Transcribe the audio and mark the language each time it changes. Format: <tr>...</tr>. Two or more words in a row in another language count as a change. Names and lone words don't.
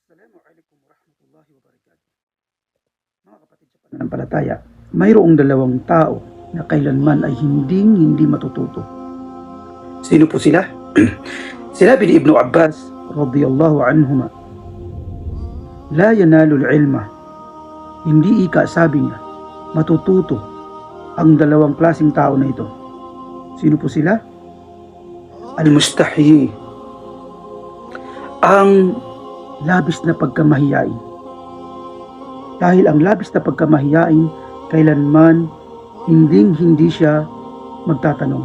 <ar>السلام عليكم ورحمة الله وبركاته.</ar> <tl>Mga kapatid sa pananampalataya, mayroong dalawang tao na kailanman ay hindi matututo. Sino po sila? Sinabi ni Ibnu Abbas</tl> <ar>رضي الله عنهما, لا ينال العلم,</ar> <tl>hindi sabi niya, matututo ang dalawang klaseng tao na ito. Sino po sila? Al-mustahi, ang labis na pagkamahiyain. Dahil ang labis na pagkamahiyain, kailanman hindi siya magtatanong.</tl>